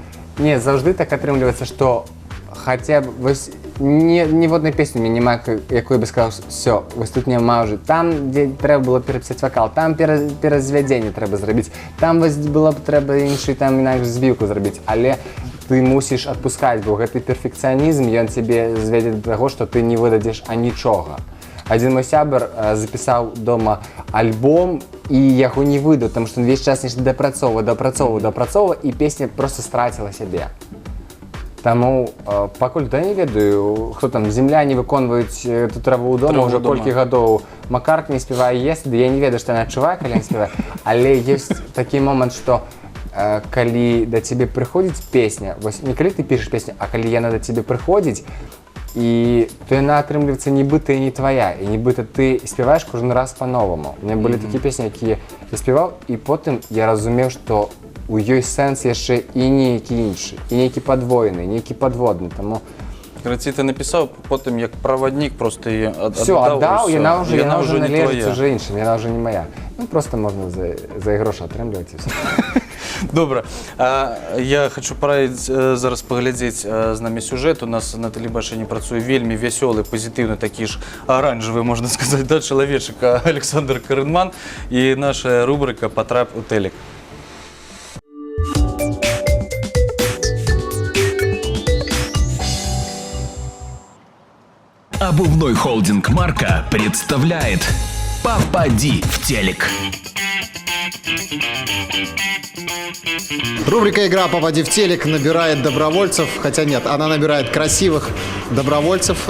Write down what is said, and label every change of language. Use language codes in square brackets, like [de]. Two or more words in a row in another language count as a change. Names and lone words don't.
[be] Не, заўжды так атрымліваецца, што хаця б вось ніводнай песні няма, якой бы сказаў, все, вось тут няма ўжо. Там, дзе трэба было перапісаць вакал, там перазвядзенне трэба зрабіць, там вось было б трэба іншы, там інакш збіўку зрабіць, але ты мусіш адпускаць, бо гэты перфекцыянізм, ён цябе звядзе да таго, што ты не выдадзеш анічога. [ru] Один мой сябр записал дома альбом, и яго не выдаў, потому что он [be] весь час нешта дапрацоўваў, и песня просто страціла сябе. Таму пакуль не ведаю, хто там, земляне выконваюць эту траву дома ўжо колькі гадоў. Маккартні спявае «Yes», я не ведаю, што яна адчувае, калі ён спявае, але ёсць такі момант, што калі да цябе прыходзіць песня, вось не калі ты пішаш песню, а калі яна да цябе прыходзіць, і то яна атрымліваецца нібыта і не твая, і нібыта ты спяваеш кожны раз па-новаму. [ru] У меня [be] былі такія песні, якія я спяваў, і потым я разумеў, што у ёй сэнс яшчэ і нейкі іншы, і нейкі падвоены, нейкі падводны, таму... [ru] Короче, ты написал, потом як проводник просто ее отдал. Все, отдал, [be] яна уже належить уже іншим, яна уже не моя. [ru] Ну, просто можно за гроші атрымліваць і все. [be] Добра. Я хочу параіць зараз паглядзець з намі сюжэт. У нас на тэлебачанні працуе вельмі вясёлы, пазітыўны, такі ж аранжавы, можна сказаць, да, чалавечак Александр Карынман. І наша рубрика «Потрап у телек». [ru] Обувной холдинг «Марка» представляет «Попади в телек». Рубрика «Игра «Попади в телек» набирает добровольцев, хотя нет, она набирает красивых добровольцев.